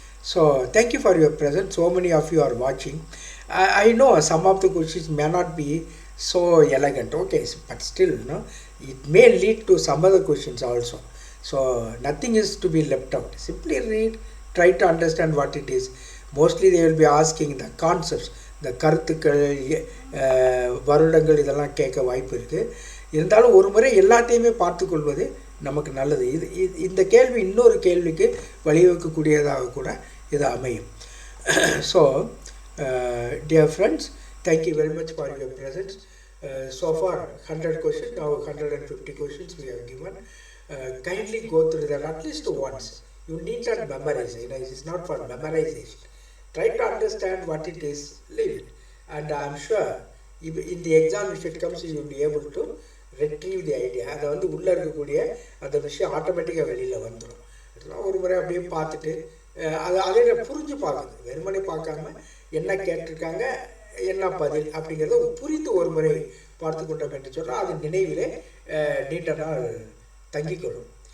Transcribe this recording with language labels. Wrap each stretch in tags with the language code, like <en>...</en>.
<en>So thank you for your presence. So many of you are watching. I know some of the questions may not be so elegant, okay, but still it may lead to some other questions also. So nothing is to be left out. Simply read, try to understand what it is. Mostly they will be asking the concepts, the</en> <ta>கருத்துக்கள், வருடங்கள் இதெல்லாம் கேட்க வாய்ப்பு இருக்குது. இருந்தாலும் ஒரு முறை எல்லாத்தையுமே பார்த்துக்கொள்வது நமக்கு நல்லது. இந்த கேள்வி இன்னொரு கேள்விக்கு வழிவகுக்கக்கூடியதாக கூட இது அமையும்.</ta> <en>So dear friends, thank you very much for your presence. So far 100 questions, now 150 questions we have given. Kindly go through that at least once. You need not memorize it. It is not for memorization. Try to understand what it is, leave it. And I am sure in the exam if it comes you will be able to retrieve the idea.</en> <ta>அதை வந்து உள்ளே இருக்கக்கூடிய அந்த விஷயம் ஆட்டோமேட்டிக்காக வெளியில் வந்துடும். இதெல்லாம் ஒரு முறை அப்படியே பார்த்துட்டு அதை புரிஞ்சு பார்க்குது. வெறுமனே பார்க்காம என்ன கேட்டிருக்காங்க, என்ன பதில் அப்படிங்கிறத புரிந்து ஒரு முறை பார்த்து கொண்டோம் என்று சொன்னால் அது நினைவிலே நீட்டனால் தங்கிக்கொள்ளும்.</ta>